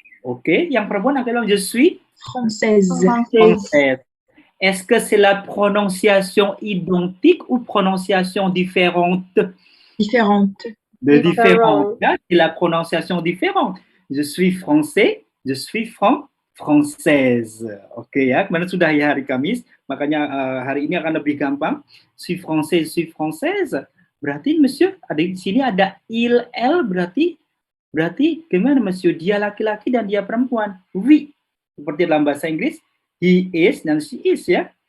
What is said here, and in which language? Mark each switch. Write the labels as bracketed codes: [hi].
[id] Oke, yang perempuan akan bilang je suis [fr] Française. française. Est-ce que c'est la prononciation identique ou prononciation différente? Différente. Différente. Là, c'est la prononciation différente. Je suis français, je suis française. [id] Oke ya, kemarin sudah ya hari Kamis, makanya hari ini akan lebih gampang. [fr] Je suis française. [id] Berarti monsieur, ada di sini ada il, elle, berarti gimana monsieur? Dia laki-laki dan dia perempuan. Oui. Seperti dalam bahasa Inggris, he is dan she is ya.